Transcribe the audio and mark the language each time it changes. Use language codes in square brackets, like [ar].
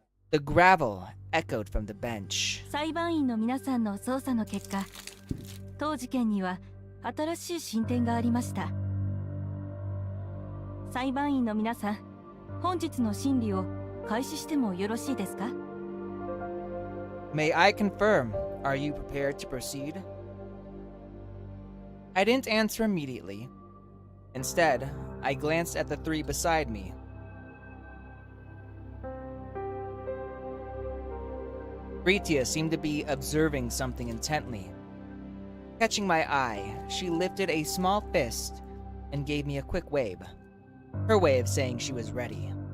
[en] The gravel echoed from the bench. [ja] 裁判員の皆さんの捜査の結果、当事件には新しい進展がありました。裁判員の皆さん、本日の審理を開始してもよろしいですか？ [en] May I confirm? Are you prepared to proceed? I didn't answer immediately. Instead, I glanced at the three beside me. Britia seemed to be observing something intently. Catching my eye, she lifted a small fist and gave me a quick wave, her way of saying she was ready.